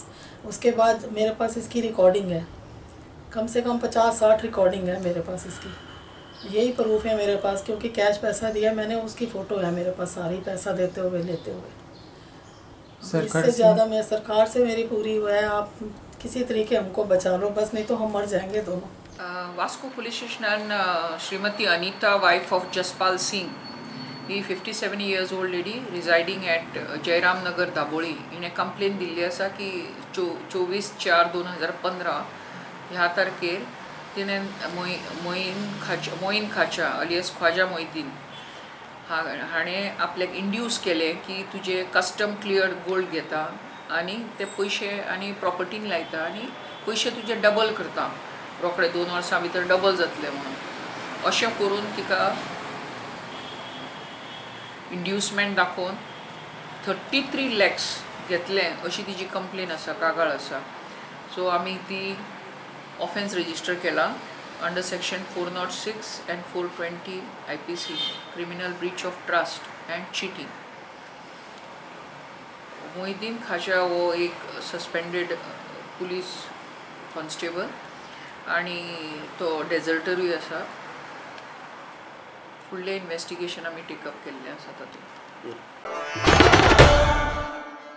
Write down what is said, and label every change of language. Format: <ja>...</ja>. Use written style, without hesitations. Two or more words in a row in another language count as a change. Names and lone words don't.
<hi>उसके बाद मेरे पास इसकी रिकॉर्डिंग है, कम से कम 50-60 रिकॉर्डिंग है मेरे पास इसकी, यही प्रूफ है मेरे पास, क्योंकि कैश पैसा दिया मैंने, उसकी फ़ोटो है मेरे पास सारी, पैसा देते हुए लेते हुए। इससे ज़्यादा मैं सरकार से मेरी पूरी हुआ है, आप किसी तरीके हमको बचा लो बस, नहीं तो हम मर जाएंगे दोनों।</hi> <kok>वास्को पुलिस स्टेशनान श्रीमती अनीता</kok> <en>wife of</en> <kok>जसपाल सिंग, ही</kok> <en>57 years old lady residing at</en> <kok>जयराम नगर दाबोळी, हिने कंप्लेन दिल्ली आसा की 24/4/2015 ह्या तारखेर तिने मोइन खाचा अलियस ख्वाजा मोइनुद्दीन हाणें आपल्याक इंड्यूस केले की तुझे</kok> <en>custom cleared gold</en> <kok>घेता आनी ते पयशे आनी प्रॉपर्टीन लायता आनी पयशे तुजे डबल करता, रोखडे 2 वर्सां भितर डबल जातले म्हणून अशें करून तिका इंड्यूसमेंट दाखोवन 33 lakhs घेतले अशी तिची कंप्लेन आसा, कागाळ आसा।</kok> <en>सो</en> <kok>आमी ती</kok> <en>offence register केला under section 406 and 420 IPC, criminal breach of trust and cheating.</en> <kok>मोइनुद्दीन ख्वाजा हो एक</kok> <en>suspended police constable</en> <kok>आनी तो डेजर्टरूय आसा। फुडलें इन्वेस्टिगेशन आमी टेकअप केल्लें आसा तातूंत।</kok>